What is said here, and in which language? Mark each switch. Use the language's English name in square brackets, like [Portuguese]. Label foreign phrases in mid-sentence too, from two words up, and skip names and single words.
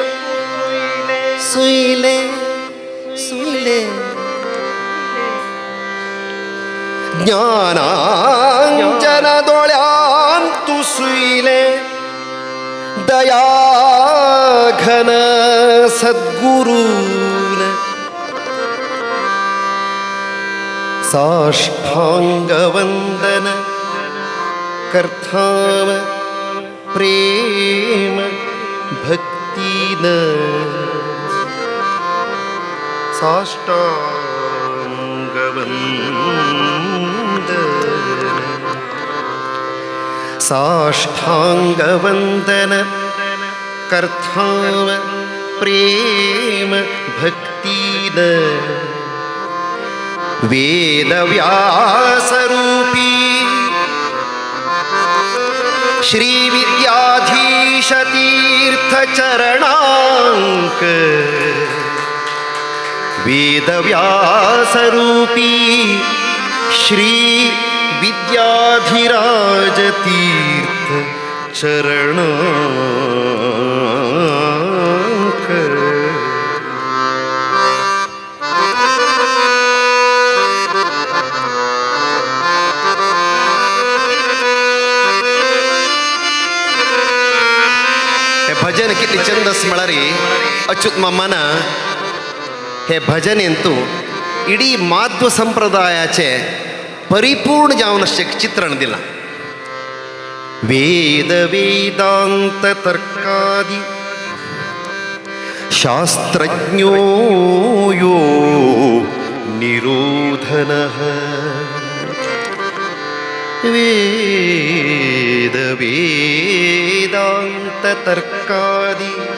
[Konkani] सुईले सुईले ज्ञानांजन दोळ्यांतू सुईले दया घन सद्गुरून साष्टांग वंदन करथाव प्रेम भक्तीन साष्टांग वंदन साष्टांग वंदन करथाव प्रेम भक्तीन वेद व्यासरूपी श्री विद्याधीश तीर्थ चरणांक वेद व्यासरूपी श्री विद्याधिराज तीर्थ चरणांक हे भजन किती चंदस म्हळ्यारी अच्युत मामान हे भजन ಎಂತೂ ಇಡೀ ಮಾಧ್ವ ಸಂಪ್ರದಾಯಾचे परिपूर्ण जावन अशें चित्रण दिलां [Sanskrit] वेद वेदांत तर्कादि शास्त्रज्ञो यो निरोधनः वेद वेदांत तर्कादि